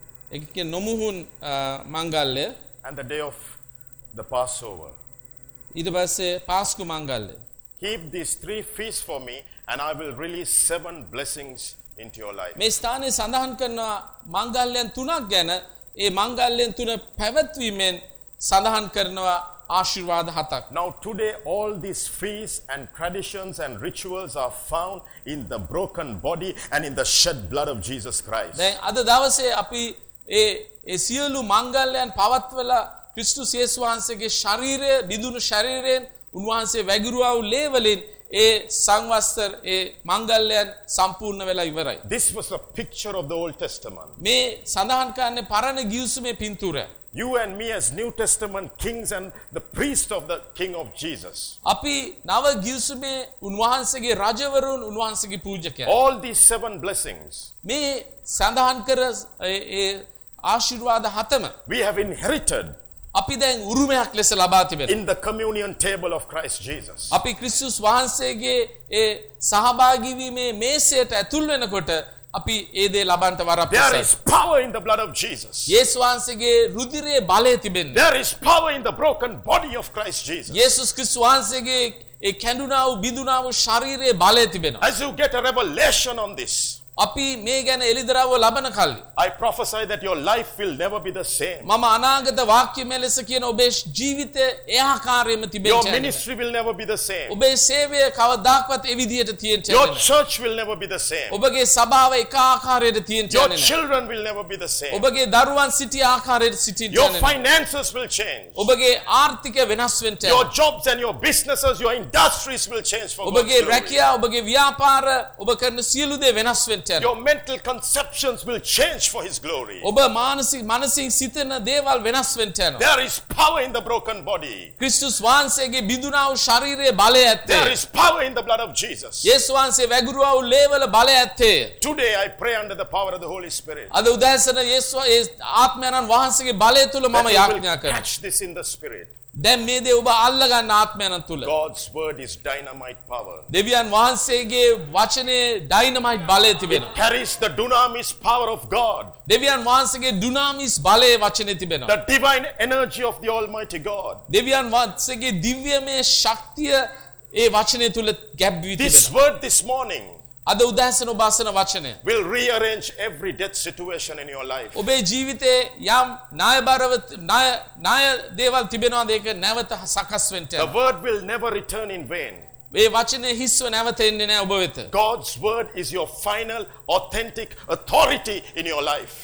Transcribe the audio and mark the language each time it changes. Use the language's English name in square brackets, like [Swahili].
[Sinhala] එකක නොමුහුන් මංගල්‍ය. [English] And the Day of the Passover. [Sinhala] ඊට පස්සේ පාස්කු මංගල්‍ය. [English] Keep these three feasts for me and I will release 7 blessings into your life. [Sinhala] මේ ස්ථානයේ සඳහන් කරනවා මංගල්‍යයන් තුනක් ගැන ඒ මංගල්‍යයන් තුන පැවැත්වීමෙන් සඳහන් කරනවා ආශිර්වාද හතක්. [English] Now today all these feasts and traditions and rituals are found in the broken body and in the shed blood of Jesus Christ. [Sinhala] දැන් අද දවසේ අපි ඒ සියලු මංගල්‍යයන් පවත්වලා ක්‍රිස්තුස් යේසු වහන්සේගේ ශරීරය බිඳුණු ශරීරයෙන් උන්වහන්සේ වැගිරුවා වූ ලේවලින් ඒ සංවස්තර ඒ මංගල්‍යයන් සම්පූර්ණ වෙලා ඉවරයි. [English] This was a picture of the Old Testament. [Sinhala] මේ සඳහන් කරන්නේ පරණ ගිවිසුමේ පින්තූරය. [English] You and me as New Testament kings and the priest of the King of Jesus. [Sinhala] අපි නව ගිවිසුමේ උන්වහන්සේගේ රජවරුන් උන්වහන්සේගේ පූජකයන්. [English] All these 7 blessings. [Sinhala] මේ සඳහන් කර ඒ ආශිර්වාද හතම. [English] We have inherited. [Sinhala] අපි දැන් උරුමයක් ලෙස ලබා තිබෙනවා. [English] In the communion table of Christ Jesus. [Sinhala] අපි ක්‍රිස්තුස් වහන්සේගේ ඒ සහභාගී වීමේ මේසයට ඇතුල් වෙනකොට අපි ඒ දේ ලබන්නට වරප්‍රසාදයි. [English] There is power in the blood of Jesus. [Sinhala] යේසු වහන්සේගේ රුධිරයේ බලය තිබෙනවා. [English] There is power in the broken body of Christ Jesus. [Sinhala] යේසුස් ක්‍රිස්තුස් වහන්සේගේ ඒ කැඳුනාව බිඳුනාව ශරීරයේ බලය තිබෙනවා. [English] As you get a revelation on this. [Sinhala] අපි මේ ගැන එළිදරව් ලබන කල්ලි [English] I prophesy that your life will never be the same. [Sinhala] මම අනාගත වාක්‍ය මෙලෙස කියන ඔබේ ජීවිතය එහා කාර්යෙම තිබෙන්නේ නැහැ. [English] Your ministry will never be the same. [Sinhala] ඔබේ සේවය කවදාකවත් ඒ විදිහට තියෙන්නේ නැහැ. [English] Your church will never be the same. [Sinhala] ඔබගේ සභාව එක ආකාරයට තියෙන්නේ නැහැ. [English] Your children will never be the same. [Sinhala] ඔබගේ දරුවන් සිටි ආකාරයට සිටින්නේ නැහැ. [English] Your finances will change. [Sinhala] ඔබගේ ආර්ථිකය වෙනස් වෙන්නේ නැහැ. [English] Your jobs and your businesses, your industries will change for [Sinhala] ඔබගේ රැකියාව, ඔබගේ ව්‍යාපාර, ඔබ කරන සියලු දේ වෙනස් [English] Your mental conceptions will change for his glory. [Sinhala] ඔබ මානසික සිතන දේවල් වෙනස් වෙන්න යනවා. [English] There is power in the broken body. [Sinhala] ක්‍රිස්තුස් වහන්සේගේ බිඳුනාව ශරීරයේ බලය ඇත්තේ. [English] There is power in the blood of Jesus. [Sinhala] යේසු වහන්සේ වැගිරුවා වූ ලේවල බලය ඇත්තේ. [English] Today I pray under the power of the Holy Spirit. [Sinhala] අද උදෑසන යේසු ආත්මයන් වහන්සේගේ බලය තුල මම යාඥා කරනවා. [English] Catch this in the spirit. [Sinhala] දැන් මේ දේ ඔබ අල්ල ගන්න ආත්මයන් තුල [English] God's word is dynamite power. [Sinhala] දෙවියන් වහන්සේගේ වචනේ ඩයිනමයිට් බලය තිබෙනවා. [English] It carries the dunamis power of God. [Sinhala] දෙවියන් වහන්සේගේ දුනාමිස් බලයේ වචනේ තිබෙනවා. [English] The divine energy of the almighty God. [Sinhala] දෙවියන් වහන්සේගේ දිව්‍යමය ශක්තිය ඒ වචනේ තුල ගැබ් වී තිබෙනවා. [English] This word this morning [Sinhala] අද උදෑසන ඔබ අසන වචනය [English] will rearrange every death situation in your life. [Sinhala] ඔබේ ජීවිතයේ යම් ණයබරව ණය දේවල් තිබෙනවාද ඒක නැවත සකස් වෙන්න. [English] The word will never return in vain. [Sinhala] මේ වචනේ හිස්ව නැවත එන්නේ නැහැ ඔබ වෙත. [English] God's word is your final authentic authority in your life.